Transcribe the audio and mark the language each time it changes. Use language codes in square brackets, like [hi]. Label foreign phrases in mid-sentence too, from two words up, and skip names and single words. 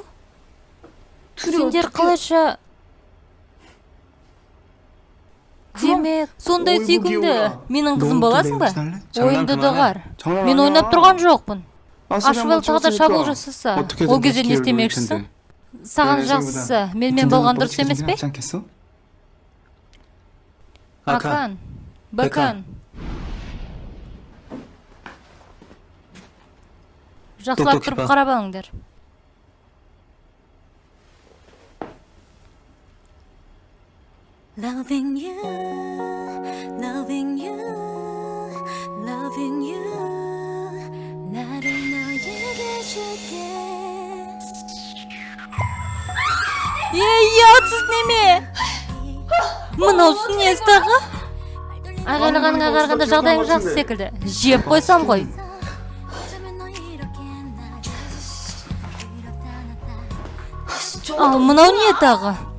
[kk] Сендер қалайша... Демек, сондай сүйкімді. Менің қызым боласың ба? Ойымды доғар. Мен ойнап тұрған жоқпын. Ашуэл тағы да шабуыл жасаса, ол кезде не істемекшісің? саған жақсысы менімен болған дұрыс емес пе? [ko] 하지 않겠어? [kk] Акан, Бакан. Жақсылап тұрып қарап алыңдар. [en] Loving you, loving you, loving you. [ko] 나를 너에게 줄게. [kk] ұятсыз неме? Мынаусы несі тағы? Айғайлағаныңа қарағанда жағдайың жақсы секілді. Жеп қойсам ғой. Ал мынау не тағы?